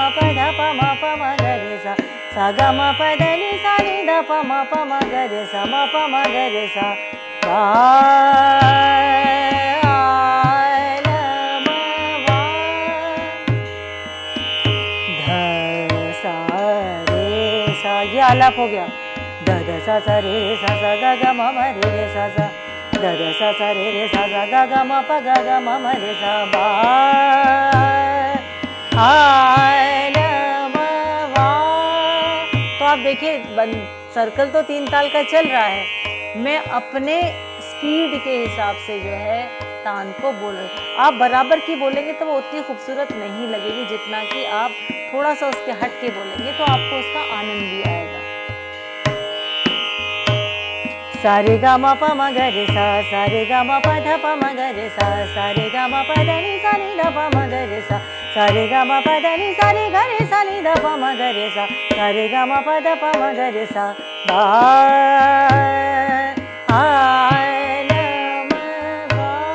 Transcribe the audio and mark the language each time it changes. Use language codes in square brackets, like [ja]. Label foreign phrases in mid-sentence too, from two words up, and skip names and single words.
[hi] प ध प म प म ग रे सा, सा ग म प ध नि सा नि ध प म ग रे सा, म प म ग रे सा, ये आलाप हो गया। द द सा सा रे रे सा, सा ग ग म म रे रे सा, सा द द सा सा रे रे सा, सा ग ग म प ग ग म म रे सा, बा आ ल म वा। तो आप देखिए सर्कल तो 3 ताल का चल रहा है, मैं अपने स्पीड के हिसाब से जो है तान को बोल रहे। आप बराबर की बोलेंगे तो वो उतनी खूबसूरत नहीं लगेगी जितना कि आप थोड़ा सा उसके हट के बोलेंगे, तो आपको उसका आनंद भी आएगा। सा रे गा मा पा मा ग रे सा, सा रे गा मा पा धा पा मा ग रे सा, सा रे गा मा पा धा नि सा नि धा पा मा ग रे सा, सा रे गा मा पा धा नि सा रे ग रे सा नि धा पा मा ग रे सा, सा रे गा मा पा धा पा मा ग रे सा, बा आ ल म वा।